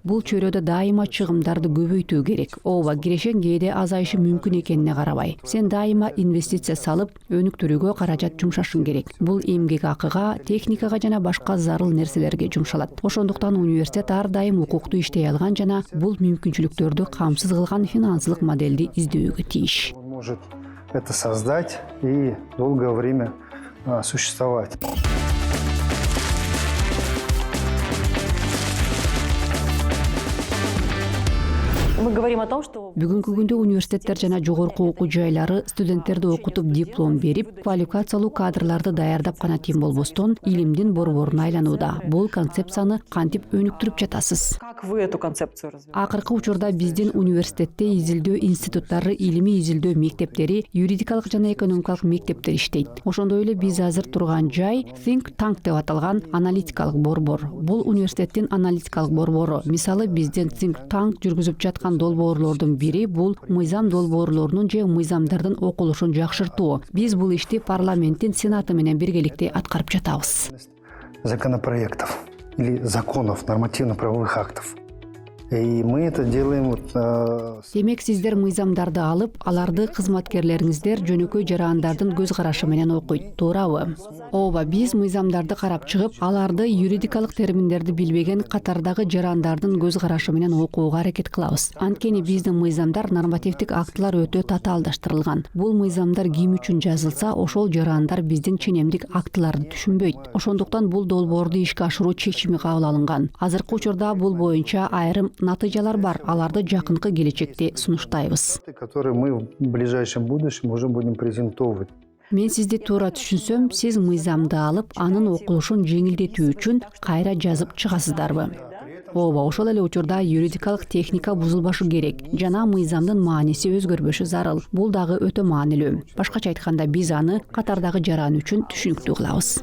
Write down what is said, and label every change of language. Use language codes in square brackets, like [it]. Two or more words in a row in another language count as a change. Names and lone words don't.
[ky] Бул чөйрөдө дайыма чыгымдарды көбөйтүү керек. Ооба, кирешең кээде азайышы мүмкүн экенине карабай. Сен дайыма инвестиция салып, өнүктүрүүгө каражат жумшашың керек. Бул эмгек акыга, техникага жана башка зарыл нерселерге жумшалат. Ошондуктан университет ар дайым укуктуу иштей алган жана бул мүмкүнчүлүктөрдү камсыз кылган финансылык модельди издөөгө тийиш. [ru] Он может это создать и долгое время существовать. Мы говорим о том, что [ky] Бүгүнкү күндө университеттер жана жогорку окуу жайлары студенттерди окутуп диплом берип, квалификациялуу кадрларды даярдап гана тим болбостон, илимдин борборуна айланууда. Бул концепцияны кантип өнүктүрүп жатасыз? [ru] как вы эту концепцию развиваете? [ky] Акыркы учурда биздин университетте изилдөө институттары, илимий изилдөө мектептери, юридикалык жана экономикалык мектептер иштейт. Ошондой эле биз азыр турган жай [en] Think Tank [ky] деп аталган аналитикалык борбор. Бул университеттин аналитикалык борбору. Мисалы, биздин [en] Think Tank [ky] жүргүзүп жаткан долбоорлордун бири бул мыйзам долбоорлорунун же мыйзамдардын окулушун жакшыртуу. Биз бул ишти парламенттин сенаты менен биргеликте аткарып жатабыз. [ru] Законопроектов или законов, нормативно-правовых актов. И мы это делаем [ky] Демек, сиздер мыйзамдарды алып, аларды кызматкерлериңиздер жөнөкөй жарандардын көз карашы менен окуйт, туурабы? Ооба, биз мыйзамдарды карап чыгып, аларды юридикалык терминдерди билбеген катардагы жарандардын көз карашы менен окууга аракет кылабыз. Анткени биздин мыйзамдар, нормативдик актылар өтө татаалдаштырылган. Бул мыйзамдар ким үчүн жазылса, ошол жарандар биздин ченемдик актыларды түшүнбөйт. Ошондуктан бул долбоорду ишке ашыруу чечими кабыл алынган. Азыркы учурда бул боюнча айрым натыйжалар бар. Аларды жакынкы келечекте сунуштайбыз. [ru] которые мы в ближайшем будущем уже будем презентовать. [ky] Мен сизди туура түшүнсөм, сиз мыйзамды алып, анын окулушун жеңилдетүү үчүн кайра жазып чыгасыздарбы? Ооба, ошол эле учурда юридикалык техника бузулбашы керек жана мыйзамдын мааниси өзгөрбөшү зарыл. Бул дагы өтө маанилүү. Башкача айтканда, биз аны катардагы жаран үчүн түшүнүктүү кылабыз.